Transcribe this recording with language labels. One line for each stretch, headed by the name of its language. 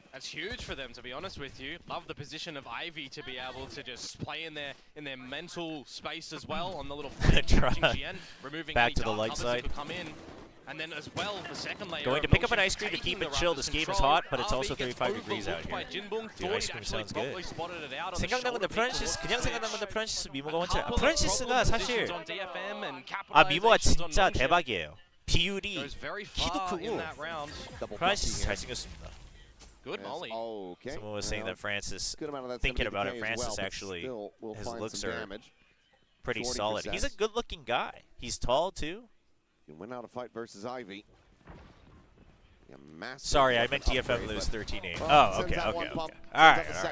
English: That's huge for them, to be honest with you. Love the position of Ivy to be able to just play in their mental space as well on the little GN, removing back to the light side. Come in. And then as well, the second layer going to pick up an ice cream to keep it chill. This game is hot, but it's also 35 degrees out here. Dude, ice cream sounds good.
Korean: 생각나는 프란시스 그냥 생각나는 프란시스 미모가 혼자. 프란시스가 사실 미모가 진짜 대박이에요. 비율이 키도 크고 프란시스 잘생겼습니다.
English: Good molly. Okay. Someone was saying that Francis, thinking about it, Francis actually, his looks are pretty solid. He's a good-looking guy. He's tall, too. He went out a fight versus Ivy. Sorry, I meant DFM lose 13-8. Oh, okay. All right.